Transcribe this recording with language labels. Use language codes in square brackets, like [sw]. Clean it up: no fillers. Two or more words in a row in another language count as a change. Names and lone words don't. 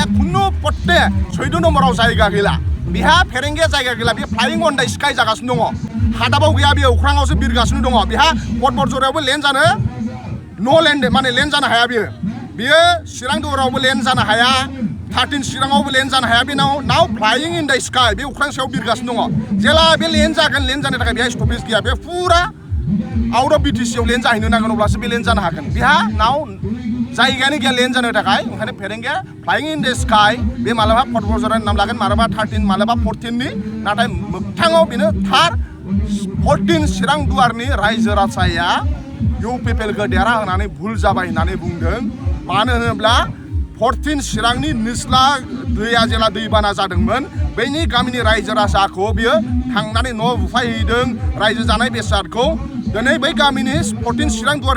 [brx] खुनु पट्टे 14 नम्बराव जायगा गैला बिहा फेरेंगे जायगा गैला बे [en] flying on the sky [brx] जागासिनो दङ हादाबाव गैया बे अख्राङावसो बिरगासिनो दङ बिहा फुटबल जरायावबो लेन्ड जानो नो लेन्ड माने लेन्ड जानो हाया बियो चिरां दुवारावबो लेन्ड जानो हाया 13 चिराङावबो लेन्ड जानो हाया बे नाव [en] flying in the sky [brx] बे अख्रां सायाव बिरगासिनो दङ जेला बे लेन्ड जागोन लेन्ड जानो थाखाय बेहा स्टपेज गैया बे फुरा [en] out of BTC [brx] लेन्ड जाहैनो नांगोन अब्लासो बे लेन्ड जानो हागोन बिहा नाव जायगायानो गैया लेन्ड जानो थाखाय ओंखायनो फेरेंगाया [en] flying in the sky [brx] बे मालाबा फुटबल जरानि नाम लागोन मालाबा 13 मालाबा 14 नि नाथाय मोगथाङाव बेनो थार 14 चिरां दुवारनि रायजो राजाया UPPLखौ देरहा होनानै भुल जाबाय होननानै बुंदों मानो होनोब्ला 14 चिरांनि निस्ला दैया जेला दैबाना जादोंमोन बैनि गामिनि रायजो राजाखौ बियो थांनानै न' बुफायहैदों रायजो जानाय बेसादखौ दिनै बै गामिनि 14 चिरां दुवारनि